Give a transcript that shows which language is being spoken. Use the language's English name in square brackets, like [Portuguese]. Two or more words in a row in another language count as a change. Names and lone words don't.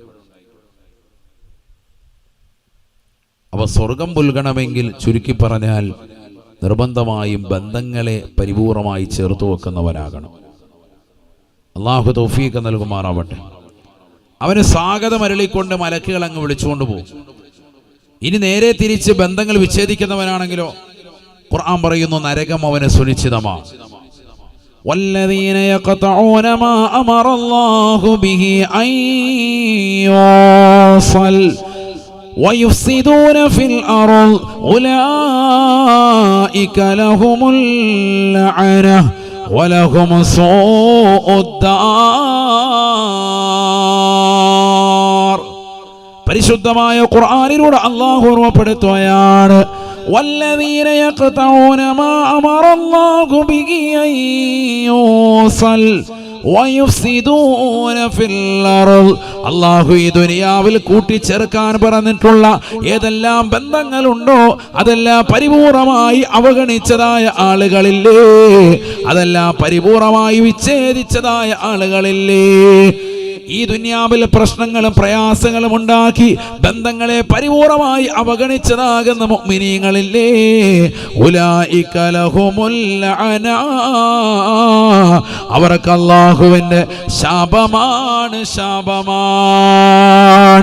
[Malayalam] അവ സ്വർഗം പുൽകണമെങ്കിൽ ചുരുക്കി പറഞ്ഞാൽ നിർബന്ധമായും ബന്ധങ്ങളെ പരിപൂർണമായി ചേർത്തു വെക്കുന്നവരാകണം. അല്ലാഹു തൗഫീഖ് നൽകുമാറാവട്ടെ. അവന് സ്വാഗതം അരുളിക്കൊണ്ട് മലക്കുകൾ അങ്ങ് വിളിച്ചുകൊണ്ട് പോകും. ഇനി നേരെ തിരിച്ച് ബന്ധങ്ങൾ വിച്ഛേദിക്കുന്നവനാണെങ്കിലോ ഖുർആൻ പറയുന്നു, നരകം അവന് സുനിശ്ചിതമാണ്. [Arabic] والذين يقطعون ما أمر الله به أن يوصل ويفسدون في الأرض أولئك لهم اللعنة ولهم سوء الدار. [Malayalam] പരിശുദ്ധമായ ഖുർആനിലൂടെ അല്ലാഹു ഓർമ്മപ്പെടുത്തുകയാണ്, [Arabic] والذين يقطعون ما أمر الله به أن يوصل ويفسدون في الأرض. [Malayalam] അല്ലാഹു ഈ ദുനിയാവിൽ കൂട്ടിച്ചേർക്കാൻ പറഞ്ഞിട്ടുള്ള ഏതെല്ലാം ബന്ധങ്ങളുണ്ടോ അതെല്ലാം പരിപൂർണമായി അവഗണിച്ചതായ ആളുകളില്ലേ, അതെല്ലാം പരിപൂർണമായി വിച്ഛേദിച്ചതായ ആളുകളില്ലേ, ഈ ദുനിയാവിൽ പ്രശ്നങ്ങളും പ്രയാസങ്ങളും ഉണ്ടാക്കി ബന്ധങ്ങളെ പരിപൂർണമായി അവഗണിച്ചതാകുന്ന മുഅ്മിനീങ്ങളില്ലേ, [Arabic] أولئك لهم اللعنة, [Malayalam] അവർക്ക് അല്ലാഹുവിന്റെ ശാപമാണ്, ശാപമാണ്.